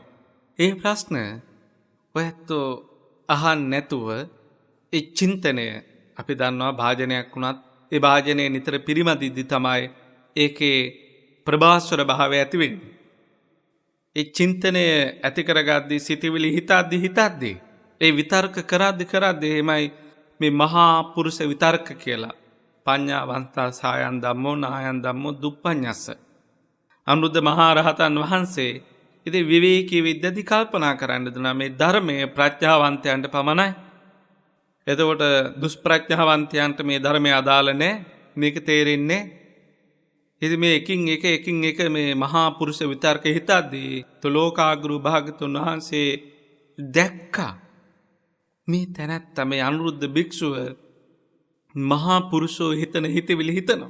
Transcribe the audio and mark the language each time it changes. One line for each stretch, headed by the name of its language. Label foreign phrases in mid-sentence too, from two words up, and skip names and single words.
Sinhala: ඒ ප්‍රශ්න ඔයත්තු අහන්න නැතුව ඒ චින්තනය අපි දන්නවා භාජනයක් වුණත් ඒ භාජනයේ නිතර පිරිමදිද්දි තමයි ඒකේ ප්‍රභාස්වර භාවය ඇති වෙන්නේ. ඒ චින්තනය ඇති කරගද්දී සිතවිලි හිතද්දී ඒ විතර්ක කරද්දී එමයි මේ මහා පුරුෂ විතර්ක කියලා
Pali: පඤ්ඤාවන්තා සායන් ධම්මෝ නායන් ධම්මෝ දුප්පඤ්ඤස්ස.
Sinhala: අනුරුද්ධ මහා රහතන් වහන්සේ ඉතින් විවේකී විද්‍යාදි කල්පනා කරන්න දුනා මේ ධර්මයේ ප්‍රඥාවන්තයන්ට පමණයි. එතකොට දුෂ්ප්‍රඥාවන්තයන්ට මේ ධර්මය අදාළ නැහැ. මේක තේරෙන්නේ. ඉතින් මේ එකින් එක මේ මහා පුරුෂ විතර්ක හිතද්දී තුලෝකාග්‍රු භාගතුන් වහන්සේ දැක්කා මේ තැනැත්තා මේ අනුරුද්ධ භික්ෂුව මහා පුරුෂෝ හිතන හිතවිලි හිතනවා.